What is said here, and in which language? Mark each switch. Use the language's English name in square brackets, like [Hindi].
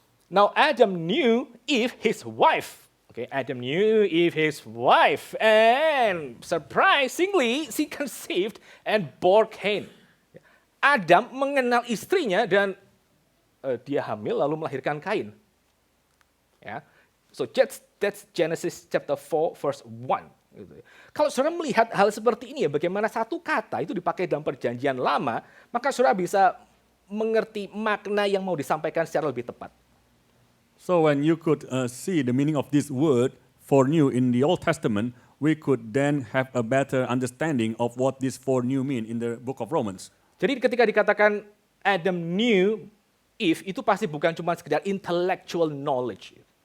[English] Now Adam knew Eve his wife. Okay, Adam knew Eve his wife, and surprisingly she conceived and bore Cain. [Indonesian] Adam mengenal istrinya dan dia hamil lalu melahirkan Kain. Ya. [English] So that's Genesis chapter 4 verse 1. [Indonesian] Gitu. Kalau saudara melihat hal seperti ini ya, bagaimana satu kata itu dipakai dalam perjanjian lama, maka saudara bisa mengerti makna yang mau disampaikan secara lebih tepat. [English] So when you could see the meaning of this word foreknew in the Old Testament, we could then have a better understanding of what this foreknew mean in the book of Romans. [Indonesian] Jadi ketika dikatakan [English] Adam knew Eve, [Indonesian] itu pasti bukan cuma sekedar [English] intellectual knowledge.